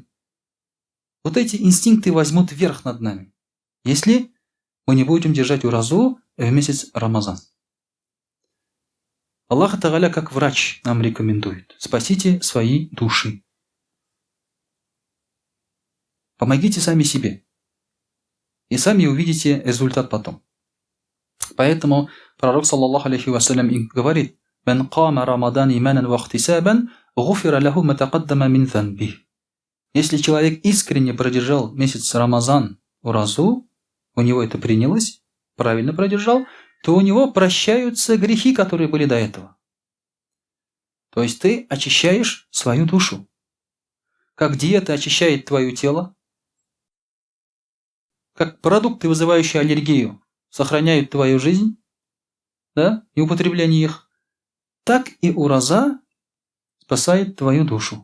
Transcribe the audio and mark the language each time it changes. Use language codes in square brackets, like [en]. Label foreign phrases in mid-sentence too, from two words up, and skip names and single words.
[ru] Вот эти инстинкты возьмут верх над нами, если мы не будем держать уразу в месяц Рамазан. Аллах Тааля как врач нам рекомендует: спасите свои души. Помогите сами себе. И сами увидите результат потом. Поэтому пророк, [ar] صلى الله عليه وسلم, говорит: «من قام رمضان إيمانا واحتسابا غفر له ما تقدم من ذنبه». [ru] Если человек искренне продержал месяц Рамазан уразу, у него это принялось, правильно продержал, то у него прощаются грехи, которые были до этого. То есть ты очищаешь свою душу. Как диета очищает твое тело, как продукты, вызывающие аллергию, сохраняют твою жизнь, да, и употребление их, так и ураза спасает твою душу.